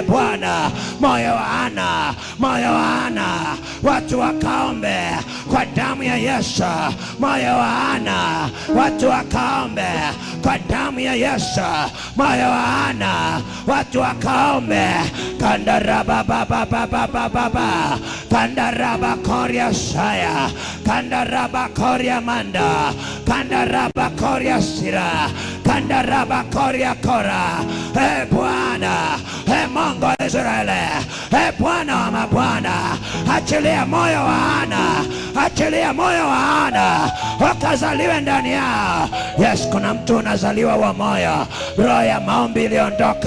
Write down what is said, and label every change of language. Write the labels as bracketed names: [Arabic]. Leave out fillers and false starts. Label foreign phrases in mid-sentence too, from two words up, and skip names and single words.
[Swahili] Bwana, moyo wa Hana, moyo wa Hana, watu wakaombe kwa damu ya Yesu. Moyo wa Hana, watu wakaombe kwa damu ya Yesu. Moyo wa Hana, watu wakaombe. Kandaraba baba baba baba, kandaraba koria saya, kandaraba koria manda, kandaraba koria sira, kandaraba koria kora. Bwana, Mungu wa Israeli, Bwana wa mabwana, achilia moyo wa Hana, achilia moyo wa Hana wakazaliwe ndani yao. Yes, kuna mtu unazaliwa wa moyo, roho ya maombi iliondoka.